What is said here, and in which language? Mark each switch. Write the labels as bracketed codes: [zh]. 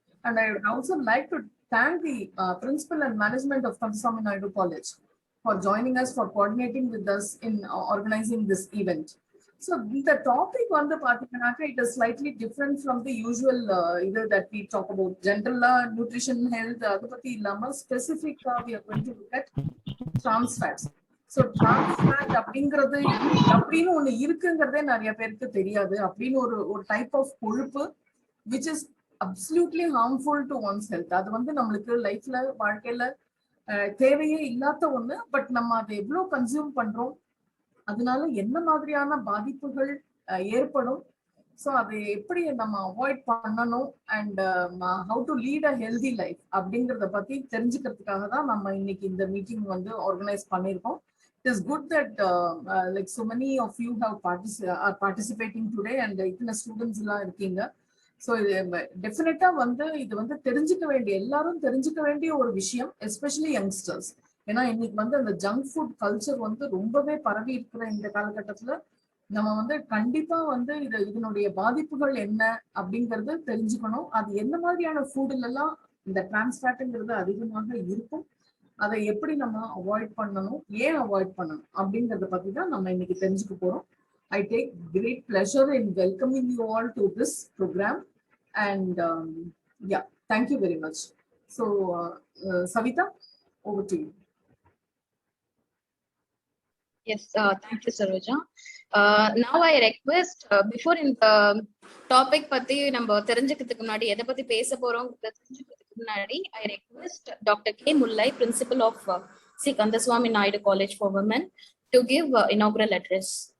[en] And I would also like to thank the principal and management of Kandaswamy Naidu College for joining us, for coordinating with us in organizing this event. So the topic on the Pathikanaka, it is slightly different from the usual either that we talk about general nutrition, health, [ta] adupati illama [en] specific we are going to look at trans fats. [ta] So trans fat அப்படிங்கிறது அப்படின்னு ஒண்ணு இருக்குங்கிறதே நிறைய பேருக்கு தெரியாது. அப்படின்னு ஒரு [en] Type of கொழுப்பு which is absolutely harmful to one's health. [ta] அது வந்து நம்மளுக்கு லைஃப்ல வாழ்க்கையில தேவையே இல்லாத ஒண்ணு. பட் நம்ம அதை எவ்வளவு கன்சியூம் பண்றோம், அதனால என்ன மாதிரியான பாதிப்புகள் ஏற்படும், ஸோ அதை எப்படி நம்ம அவாய்ட் பண்ணணும் [en] and how to lead a healthy life [ta] அப்படிங்கிறத பத்தி தெரிஞ்சுக்கிறதுக்காக தான் நம்ம இன்னைக்கு இந்த மீட்டிங் வந்து ஆர்கனைஸ் பண்ணியிருக்கோம். [en] It is good that like so many of you are participating today and [ta] இத்தனை ஸ்டூடெண்ட்ஸ் எல்லாம் இருக்கீங்க. ஸோ டெஃபினட்டா வந்து இது வந்து தெரிஞ்சுக்க வேண்டிய எல்லாரும் தெரிஞ்சுக்க வேண்டிய ஒரு விஷயம், எஸ்பெஷலி யங்ஸ்டர்ஸ். ஏன்னா இன்னைக்கு வந்து அந்த ஜங்க் ஃபுட் கல்ச்சர் வந்து ரொம்பவே பரவி இருக்கிற இந்த காலகட்டத்துல நம்ம வந்து கண்டிப்பா வந்து இதனுடைய பாதிப்புகள் என்ன அப்படிங்கறது தெரிஞ்சுக்கணும். அது என்ன மாதிரியான ஃபுட்ல எல்லாம் இந்த டிரான்ஸ்ஃபேட்டுங்கிறது அதிகமாக இருக்கும், அதை எப்படி நம்ம அவாய்ட் பண்ணணும், ஏன் அவாய்ட் பண்ணணும் அப்படிங்கறத பத்தி தான் நம்ம இன்னைக்கு தெரிஞ்சுக்க போறோம். [en] I take great pleasure in welcoming you all to this program, and yeah, thank you very much. So Savita, over to you. Yes, thank you, Saroja. Now I request before in the topic [ta] பத்தி நம்ம தெரிஞ்சுக்கிறதுக்கு முன்னாடி எதை பத்தி பேச போறோம் தெரிஞ்சுக்கிறதுக்கு முன்னாடி [en] I request Dr. K. Mullai, principal of C. Kandaswamy Naidu College for Women, to give inaugural address.